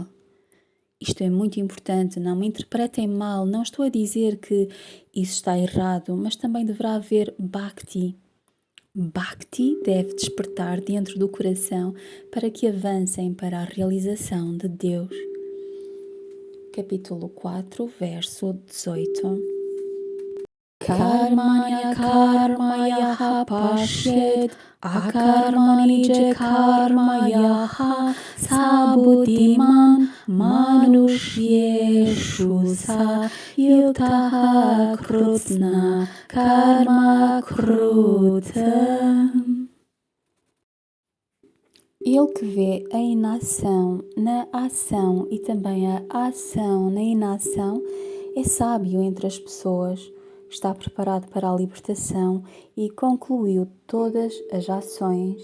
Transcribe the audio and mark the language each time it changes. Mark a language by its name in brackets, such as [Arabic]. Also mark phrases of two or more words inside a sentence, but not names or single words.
[Portuguese] Isto é muito importante, não me interpretem mal, não estou a dizer que isso está errado, mas também deverá haver bhakti. Bhakti deve despertar dentro do coração para que avancem para a realização de Deus. Capítulo 4, verso 18. [Sanskrit] Karmanya karmaya pashyed akarmanija karmaya sabutiman manushyeshu sa yuktaha krutna karma krutam. [Portuguese] Ele que vê a inação na ação e também a ação na inação é sábio entre as pessoas. Está preparado para a libertação e concluiu todas as ações.